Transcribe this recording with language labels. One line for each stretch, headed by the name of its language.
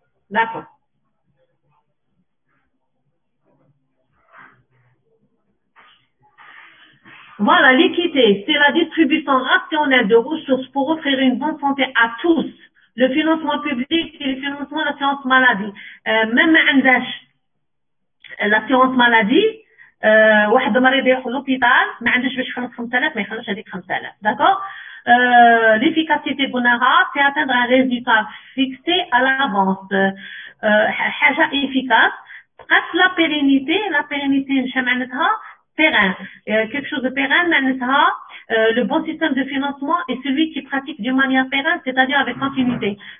French: D'accord. Voilà, l'équité, c'est la distribution rationnelle de ressources pour offrir une bonne santé à tous. Le financement public et le financement de l'assurance maladie. Même l'assurance maladie,
Arabic: واحد مريض يروح للوبيتال ما عندوش باش يخلص 5000 ما يخلصش هذيك 5000 d'accord.
French: L'efficacité قلناها c'est atteindre un résultat fixé à l'avance. حاجه efficace. La pérennité
Arabic: مش معناتها
French: pérenne, quelque chose de pérenne معناتها le bon système de financement est celui qui pratique d'une manière pérenne, c'est-à-dire avec continuité.